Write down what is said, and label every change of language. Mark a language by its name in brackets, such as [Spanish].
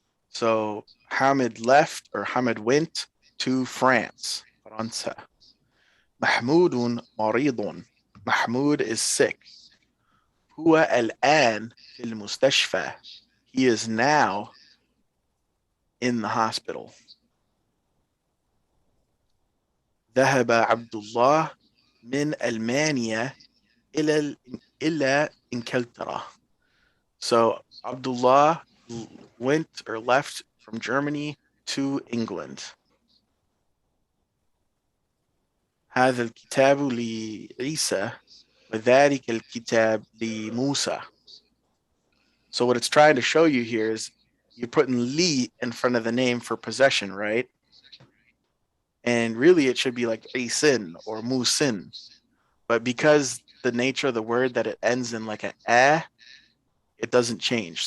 [English] So Hamid left or Hamid went to France. [Arabic] فرنسا. محمود مريض. [English] Mahmoud is sick. [Arabic] هو الآن في المستشفى. [English] He is now in the hospital. [Arabic] ذهب عبد الله من ألمانيا إلى إنجلترا. [English] So Abdullah went or left from Germany to England. [Arabic] هذا الكتاب لعيسى وذلك الكتاب لموسى. [English] So what it's trying to show you here is you're putting li in front of the name for possession, right? And really it should be like Isin or Musin. But because the nature of the word that it ends in like a, it doesn't change.